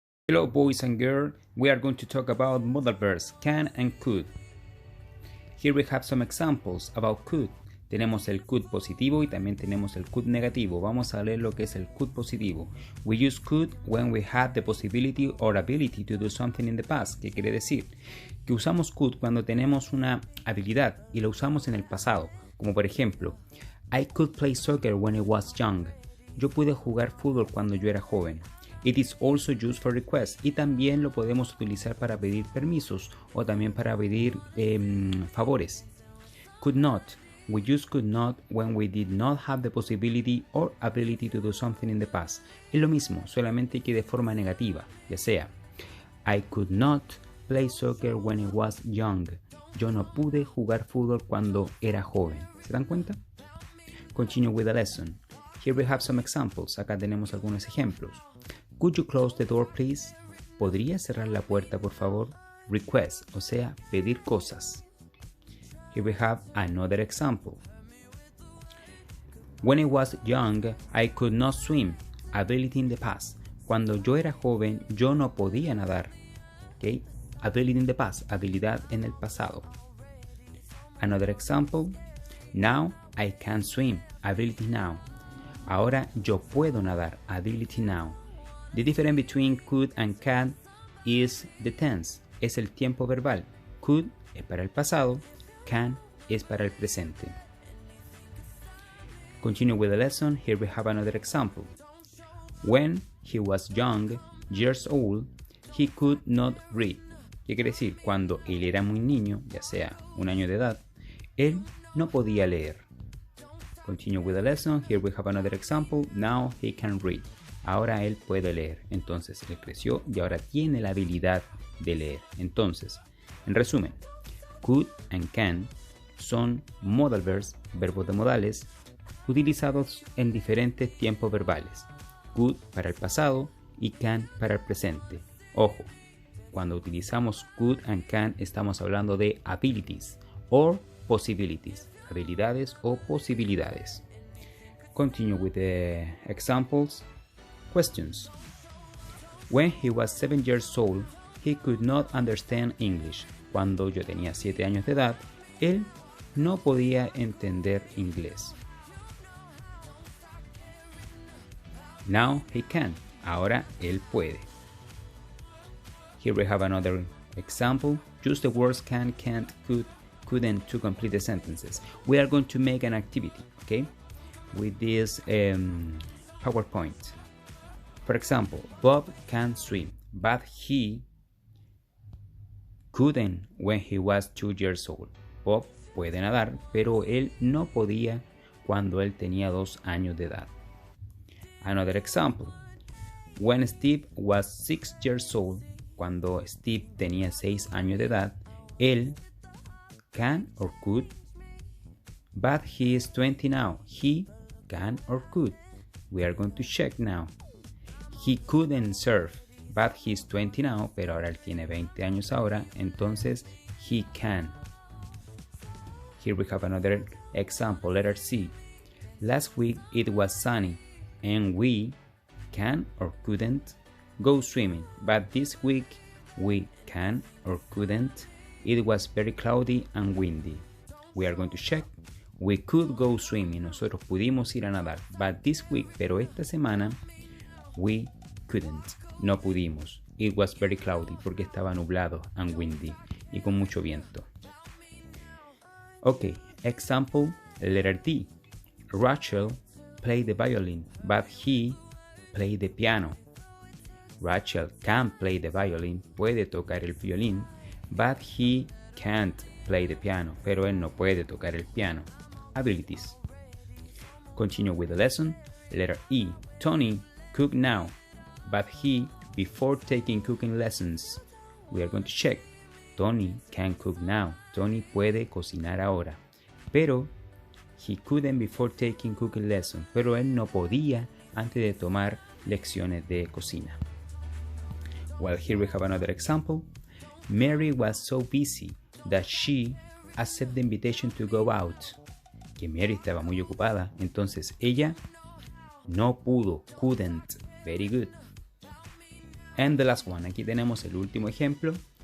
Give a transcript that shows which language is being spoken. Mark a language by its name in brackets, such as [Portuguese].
[English] Hello boys and girls, we are going to talk about modal verbs can and could. Here we have some examples about could. [Spanish] Tenemos el could positivo y también tenemos el could negativo. Vamos a leer lo que es el could positivo. [English] We use could when we had the possibility or ability to do something in the past. [Spanish] ¿Qué quiere decir? Que usamos could cuando tenemos una habilidad y lo usamos en el pasado. Como por ejemplo, [English] I could play soccer when I was young. [Spanish] Yo pude jugar fútbol cuando yo era joven. [English] It is also used for requests. [Spanish] Y también lo podemos utilizar para pedir permisos o también para pedir favores. [English] Could not. We use could not when we did not have the possibility or ability to do something in the past. [Spanish] Es lo mismo, solamente que de forma negativa, ya sea [English] I could not play soccer when I was young. [Spanish] Yo no pude jugar fútbol cuando era joven. ¿Se dan cuenta? [English] Continue with the lesson. Here we have some examples. [Spanish] Acá tenemos algunos ejemplos. [English] Could you close the door, please? [Spanish] ¿Podría cerrar la puerta, por favor? Request, o sea, pedir cosas. [English] Here we have another example. When I was young, I could not swim. Ability in the past. [Spanish] Cuando yo era joven, yo no podía nadar. Okay? [English] Ability in the past, [Spanish] habilidad en el pasado. [English] Another example. Now I can swim. Ability now. [Spanish] Ahora yo puedo nadar. [English] Ability now. The difference between could and can is the tense. [Spanish] Es el tiempo verbal. Could es para el pasado. Can es para el presente. [English] Continue with the lesson. Here we have another example. When he was young, years old, he could not read. [Spanish] ¿Qué quiere decir? Cuando él era muy niño, ya sea un año de edad, él no podía leer. [English] Continue with the lesson. Here we have another example. Now he can read. [Spanish] Ahora él puede leer. Entonces, él creció y ahora tiene la habilidad de leer. Entonces, en resumen, could and can son modal verbs, verbos de modales, utilizados en diferentes tiempos verbales. Could para el pasado y can para el presente. Ojo, cuando utilizamos could and can estamos hablando de [English] abilities or possibilities, [Spanish] habilidades o posibilidades. [English] Continue with the examples. Questions. When he was 7 years old, he could not understand English. [Spanish] Cuando yo tenía 7 años de edad, él no podía entender inglés. [English] Now he can. [Spanish] Ahora él puede. [English] Here we have another example. Use the words can, can't, could, couldn't to complete the sentences. We are going to make an activity, okay, with this PowerPoint. For example, Bob can swim, but he couldn't when he was 2 years old. [Spanish] Bob puede nadar, pero él no podía cuando él tenía 2 años de edad. [English] Another example. When Steve was 6 years old, [Spanish] cuando Steve tenía 6 años de edad, él [English] can or could, but he is 20 now. He can or could. We are going to check now. He couldn't surf, but he's 20 now, [Spanish] pero ahora él tiene 20 años ahora, entonces [English] he can. Here we have another example, letter C. Last week it was sunny, and we can or couldn't go swimming, but this week we can or couldn't. It was very cloudy and windy. We are going to check. We could go swimming, [Spanish] nosotros pudimos ir a nadar, [English] but this week, [Spanish] pero esta semana, [English] we couldn't, [Spanish] no pudimos. [English] It was very cloudy, [Spanish] porque estaba nublado [English] and windy, [Spanish] y con mucho viento. [English] Ok, example, letter D. Rachel played the violin, but he played the piano. Rachel can play the violin, [Spanish] puede tocar el violín, [English] but he can't play the piano, [Spanish] pero él no puede tocar el piano. [English] Abilities. Continue with the lesson. Letter E. Tony cook now, but he before taking cooking lessons. We are going to check. Tony can cook now. [Spanish] Tony puede cocinar ahora, pero [English] he couldn't before taking cooking lessons. [Spanish] Pero él no podía antes de tomar lecciones de cocina. [English] Well, here we have another example. Mary was so busy that she accepted the invitation to go out. [Spanish] Que Mary estaba muy ocupada, entonces ella no pudo, couldn't. [English] Very good. And the last one, [Spanish] aquí tenemos el último ejemplo.